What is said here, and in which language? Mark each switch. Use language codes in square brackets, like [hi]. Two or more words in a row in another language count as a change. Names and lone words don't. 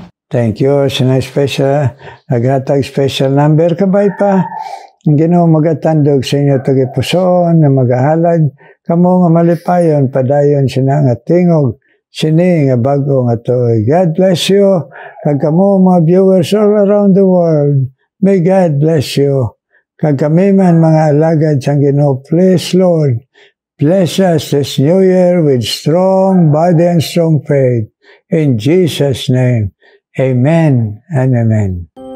[en] Thank you. [hil] Sinay special, aghatag special number kabay pa. Ang Ginoo magatandog sa inyo tagipusoon na magahalad. Kamo nga malipayon, padayon sina nga tingog. Sini nga bago nga tuig. [en] God bless you. [hil] Kag kamo mga [en] viewers all around the world. May God bless you. [hil] Kag kami man mga alagad sa Ginoo, [en] please Lord, bless us this new year with strong body and strong faith. In Jesus' name. Amen and amen.